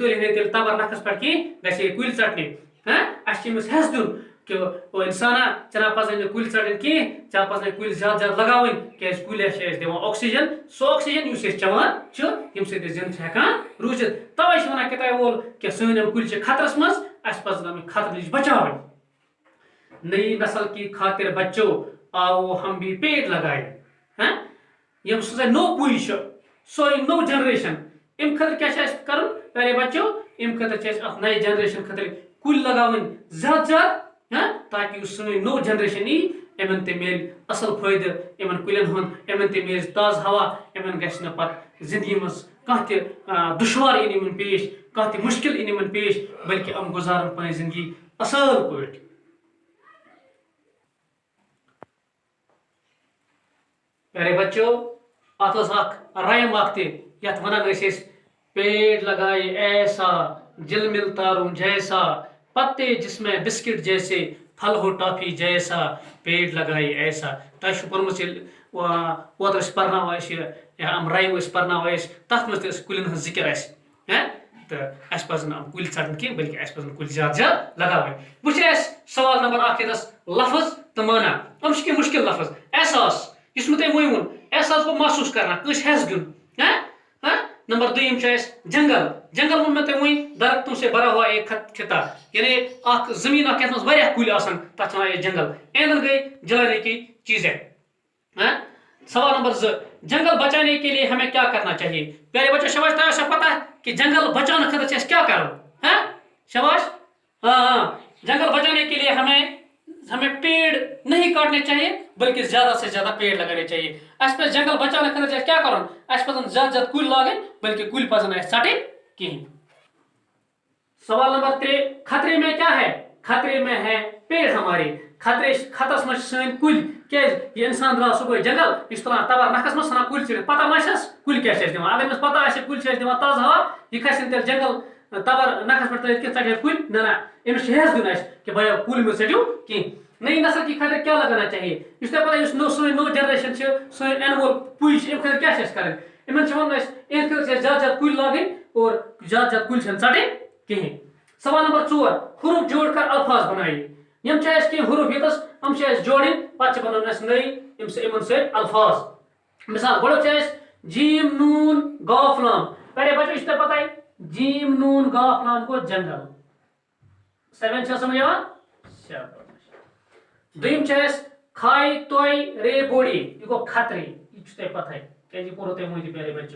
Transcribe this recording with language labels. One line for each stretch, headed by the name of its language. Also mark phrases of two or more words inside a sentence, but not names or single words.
Kashmiri: تُلہِ نہٕ تیٚلہِ تبر نکھس پٮ۪ٹھ کینٛہہ گژھِ ہے کُلۍ ژٹنہِ اَسہِ چھُ أمِس حٮ۪س دیُن کہ او اِنسانا ژےٚ نہ پزنٕے نہٕ کُلۍ ژٹٕنۍ کینٛہہ ژےٚ پزنٕے کُلۍ زیادٕ زیادٕ لگاوٕنۍ کیازِ کُلۍ چھِ اَسہِ دِوان آکسیجن سُہ آکسیجن یُس أسۍ چٮ۪وان چھِ ییٚمہِ سۭتۍ أسۍ زنٛدٕ چھِ ہٮ۪کان روٗزِتھ تَوے چھِ وَنان کِتابہِ وول کہِ سٲنۍ یِم کُلۍ چھِ خطرس منٛز اَسہِ پزن یِم خطرٕ نِش بچاوٕنۍ
Urdu: نئی نسل کی خاطر بچو آو ہم بھی پیڑ لگائے
Kashmiri: یِم سۄ نوٚو پُے چھِ سۄے نوٚو جنریشن اَمہِ خٲطرٕ کیاہ چھِ اَسہِ کرُن
Urdu: پیارے بچو
Kashmiri: اَمہِ خٲطرٕ چھِ اَسہِ اکھ نَیہِ جنریشن خٲطرٕ کُلۍ لگاوٕنۍ زیادٕ زیادٕ تاکہِ یُس سٲنۍ نوٚو جنریشن یی یِمن تہِ میلہِ اَصٕل فٲیدٕ یِمن کُلٮ۪ن ہُنٛد یِمن تہِ میلہِ تازٕ ہوا یِمن گژھِ نہٕ پَتہٕ زندگی منٛز کانٛہہ تہِ دُشوار یِن یِمن پیش کانٛہہ تہِ مُشکِل یِن یِمن پیش بلکہِ یِم گُزارن پنٕنۍ زندگی اَصٕل پٲٹھۍ.
Urdu: پیارے بچو
Kashmiri: اتھ ٲس اکھ رائم اکھ تہِ یتھ ونان ٲسۍ أسۍ
Urdu: پیڑ لگائے ایسا جل ملتا روں جیسا پتے جس میں بسکٹ جیسے پھل ہو ٹافی جیسا پیڑ لگائے ایسا.
Kashmiri: تۄہہِ چھُ پوٚرمُت ییٚلہِ اوترٕ ٲسۍ پرناوان أسۍ یہِ یِم رایِم ٲسۍ پرناوان أسۍ تتھ منٛز تہِ ٲس کُلٮ۪ن ہٕنٛز ذِکر اَسہِ تہٕ اَسہِ پزن یِم کُلۍ ژٹٕنۍ کینٛہہ بلکہِ اَسہِ پزن کُلۍ زیادٕ زیادٕ لگاوٕنۍ. وٕچھ اَسہِ سوال نمبر 1 ییٚتس لفظ تہٕ مانا یِم چھِ کینٛہہ مُشکِل لفظ. احساس یُس مےٚ تۄہہِ وۄنۍ ووٚن احساس گوٚو
Urdu: محسوٗس کرنا
Kashmiri: کٲنٛسہِ حٮ۪س دیُن. نمبر 2 چھُ اَسہِ جنگل جنگل ووٚن مےٚ تۄہہِ وۄنۍ
Urdu: درختوں سے بھرا ہوا ایک خطہ
Kashmiri: یعنی اکھ زٔمیٖن اکھ یتھ منٛز واریاہ کُلۍ آسان تتھ چھِ وَنان أسۍ جنگل.
Urdu: اینٛدن گٔے جلانے کی چیٖزیں. سوال نمبر 2 جنگل بچانے کے لیے ہمیں کیا کرنا چاہیے. پیارے بچوں
Kashmiri: شاباش تۄہہِ آسیو پتہ کہ
Urdu: جنگل بچانے
Kashmiri: خٲطرٕ چھِ اَسہِ کیٛاہ کرُن.
Urdu: شاباش جنگل بچانے کے لیے ہمیں پیڑ نہیں کاٹنے چاہیے بلکہ زیادہ سے زیادہ پیڑ لگانے چاہیے.
Kashmiri: اَسہِ پزِ
Urdu: جنگل بچانے
Kashmiri: خٲطرٕ چھِ اَسہِ کیٛاہ کرُن اَسہِ پزن زیادٕ زیادٕ کُلۍ لاگٕنۍ بلکہ کُلۍ پزن اَسہِ ژٹٕنۍ کِہیٖنۍ.
Urdu: سوال نمبر 3 خطرے میں کیا ہے. خطرے میں ہے پیڑ ہمارے.
Kashmiri: خطرس منٛز چھِ سٲنۍ کُلۍ کیازِ یہِ اِنسان درٛاو صُبحٲے جنگل یہِ چھُ تُلان تبر نکھس منٛز ژھٕنان کُلۍ ژٔٹِتھ پتہ ما چھس کُلۍ کیٛاہ چھِ اَسہِ دِوان. اگر أمِس پتہ آسہِ کُلۍ چھِ اَسہِ دِوان تازٕ ہوا یہِ کھسہِ نہٕ تیٚلہِ جنگل تبر نکھس پٮ۪ٹھ ترٲوِتھ کینٛہہ ژٹہِ کُلۍ نہ أمِس چھِ حٮ۪س دیُن اَسہِ کہ بھیا کُلۍ مہٕ ژٔٹِو کینٛہہ.
Urdu: نئی نسل کی خٲطرٕ کیٛاہ لگانا چاہیے.
Kashmiri: یُس تۄہہِ پتہ یُس سٲنۍ نوٚو جنریشن چھِ سٲنۍ یِنہٕ وول پُے چھِ اَمہِ خٲطرٕ کیٛاہ چھِ اَسہِ کَرٕنۍ. یِمن چھِ وَنُن اَسہِ اِہِنٛدِ خٲطرٕ چھِ اَسہِ زیادٕ زیادٕ کُلۍ لاگٕنۍ اور زیادٕ زیادٕ کُلۍ چھِنہٕ ژٹٕنۍ کِہیٖنۍ.
Urdu: سوال نمبر 4 حروف جوڑ کر الفاظ بنائیے.
Kashmiri: یِم چھِ اَسہِ کینٛہہ حروف ییٚتس یِم چھِ اَسہِ جوڑٕنۍ پتہٕ چھِ بناوٕنۍ اَسہِ نٔے یِمن سۭتۍ الفاظ. مثال گۄڈٕ چھِ اَسہِ جیم نوٗن گاف لام.
Urdu: پیارے بچو
Kashmiri: یہِ چھُ تۄہہِ پتہ جیم نوٗن گاف لام گوٚو جنگل. 7 چھا سمجھ یِوان. دوٚیِم چھِ اَسہِ کھاے توے رے بوڑی یہِ گوٚو خطرے یہِ چھُ تۄہہِ پتہ کیازِ یہِ کوٚرو تۄہہِ وۄنۍ تہِ
Urdu: پیارے بچو.